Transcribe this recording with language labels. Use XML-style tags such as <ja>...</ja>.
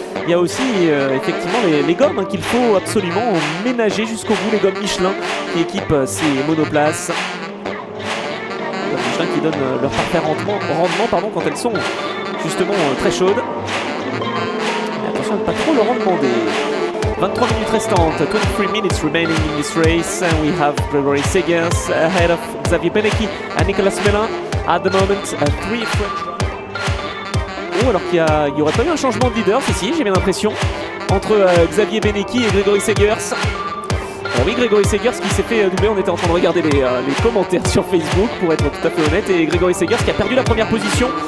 <fr>Il y a aussi effectivement les gommes qu'il faut absolument ménager jusqu'au bout, les gommes Michelin qui équipent ces monoplaces. Les Michelin qui donnent leur parfait rendement quand elles sont justement très chaudes. Mais attention à ne pas trop leur en demander. 23 minutes restantes,</fr> <en>23 minutes remaining in this race, and we have Gregory Segers ahead of Xavier Benecchi and Nicolas Melin. At the moment, 3 French.</en> <fr>Oh, alors qu'il n'y aurait pas eu un changement de leader, si, j'ai bien l'impression, entre Xavier Benecchi et Gregory Segers. Oui, Gregory Segers qui s'est fait doubler, on était en train de regarder les commentaires sur Facebook, pour être tout à fait honnête, et Gregory Segers qui a perdu la première position.</fr>